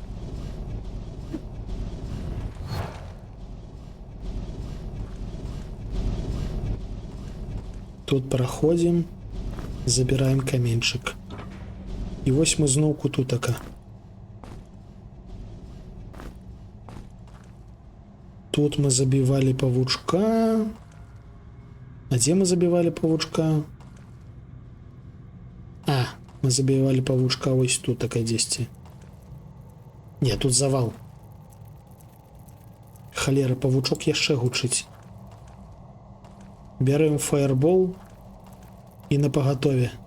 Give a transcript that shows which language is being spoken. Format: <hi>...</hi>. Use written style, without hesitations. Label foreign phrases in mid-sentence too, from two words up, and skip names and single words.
<be>Тут праходзім, забіраем каменьчык. І вось мы зноўку тутака. Тут мы забівалі павучка.</be> <ru>А где мы забивали павучка? А, мы забивали павучка ось тут, такая 10.</ru> <be>Не, тут завал. Холера, павучок яшчэ гучыць. Бярем фаербол і на пагатове.</be>